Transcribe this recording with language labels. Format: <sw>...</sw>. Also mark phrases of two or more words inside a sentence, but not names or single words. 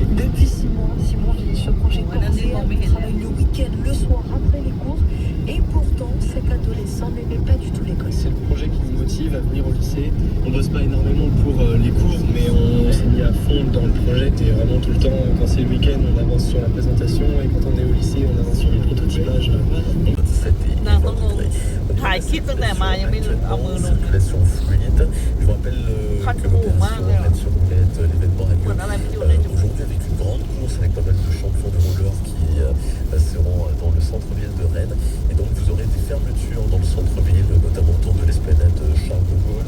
<fr>Depuis 6 mois, ce projet commençait à travailler le week-end, le soir, après les cours. Et pourtant, cet adolescent n'aimait pas du tout l'école. C'est le projet qui nous motive à venir au lycée. On bosse pas énormément pour les cours, mais on s'est mis à fond dans le projet. Et vraiment tout le temps, quand c'est le week-end, on avance sur la présentation. Et quand on est au lycée, on avance sur le prototypage.</fr> <th>นางต้องงงถ่ายคลิปตั้งแต่มายังไม่เอามือลง</th> <fr>circulation fluide. Je vous rappelle que l'opération Rennes sur Roulette, l'événement a lieu aujourd'hui avec une grande course avec pas mal de champions de roller qui seront dans le centre-ville de Rennes. Et donc vous aurez des fermetures dans le centre-ville, notamment autour de l'esplanade Charles de Gaulle.</fr>